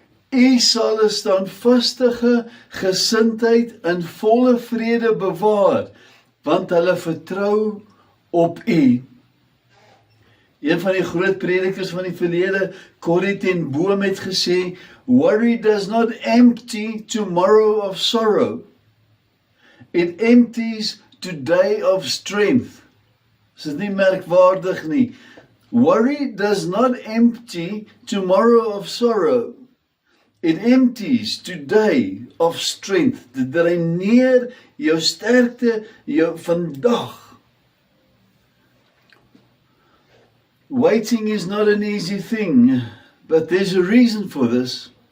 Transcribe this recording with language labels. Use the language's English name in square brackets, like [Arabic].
[Afrikaans] U sal 'n standvastige gesindheid in volle vrede bewaar, want hulle vertrou op U. Een van die groot predikers van die verlede, Corrie ten Boom, het gesê, [English] worry does not empty tomorrow of sorrow. It empties today of strength. [Afrikaans] Is dit nie merkwaardig nie? [English] Worry does not empty tomorrow of sorrow. It empties today of strength. [Afrikaans] Dit dreineer jou sterkte, jou vandag. [English] Waiting is not an easy thing, but there's a reason for this.